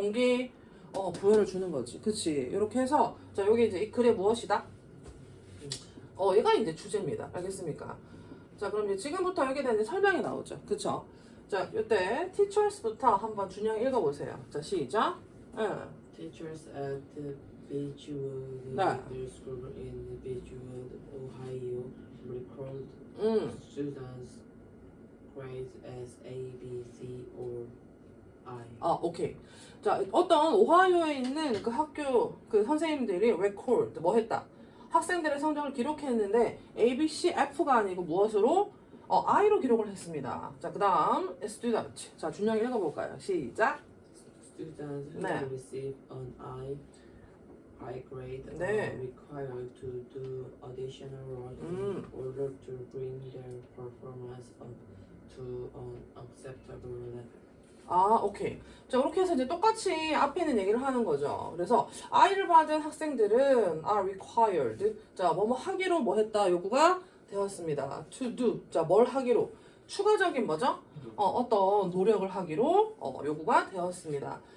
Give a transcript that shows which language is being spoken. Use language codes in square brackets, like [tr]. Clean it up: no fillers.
[ko] 동기 부여를 주는 거지. 그치? 이렇게 해서 자 여기 이제 이 글의 무엇이다? 얘가 이제 주제입니다. 알겠습니까? 자 그럼 이제 지금부터 여기에 대한 이제 설명이 나오죠. 그쵸? 자 이때 teachers부터 한번 준영 읽어보세요. 자 시작. [en] Teachers at Beechwood [ko] 네. [en] Middle School in Beechwood, Ohio, record students' grades as A, B, C, or I. [ko] 오케이. 자, 어떤 오하이오에 있는 그 학교 그 선생님들이 record 뭐 했다? 학생들의 성적을 기록했는데 A, B, C, F가 아니고 무엇으로? I로 기록을 했습니다. 자, 그다음 student. 자, 준영 읽어볼까요? 시작. [en] Students who [ko] 네. [en] receive an high grade [ko] 네. [en] are required to do additional work in order to bring their performance up to an acceptable level. [ko] 오케이. 자, 그렇게 해서 이제 똑같이 앞에 있는 얘기를 하는 거죠. 그래서 I를 받은 학생들은 [en] are required. [ko] 자, 뭐뭐 하기로 뭐 했다. 요구가 되었습니다. [en] to do. [ko] 자, 뭘 하기로? 추가적인 뭐죠? 어떤 노력을 하기로 요구가 되었습니다.